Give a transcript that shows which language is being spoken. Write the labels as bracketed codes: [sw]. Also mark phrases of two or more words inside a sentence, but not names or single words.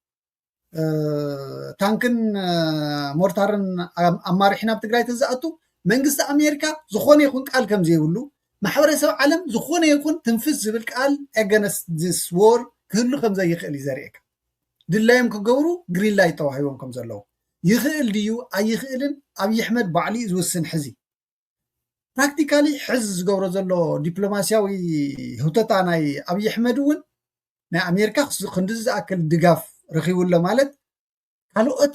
[ti] ታንክን ሞርታርን ኣማሪሕና ኣብ ትግራይ ተዝኣቱ መንግስቲ ኣሜሪካ ዝኾነ ይኹን ቃል ከም ዘይብሉ ማሕበረሰብ ዓለም ዝኾነ ይኹን ትንፍስ ዝብል ቃል [en] against this war [ti] ክህሉ ከም ዘይኽእል እዩ ዘርእየካ ድላዮም ክገብሩ [en] green light [ti] ተዋሂቦም ከም ዘለዉ ይኽእል ድዩ ኣይኽእልን ኣብይ ኣሕመድ ባዕሊ ዝውስን ሕዚ ፕራክቲካሊ ሕዚ ዝገብሮ ዘሎ ዲፕሎማስያዊ ህውተታ ናይ ኣብይ ኣሕመድ እውን ናይ ኣሜሪካ ክንዲ ዝኣክል ድጋፍ ረኺቡሎ ማለት ካልኦት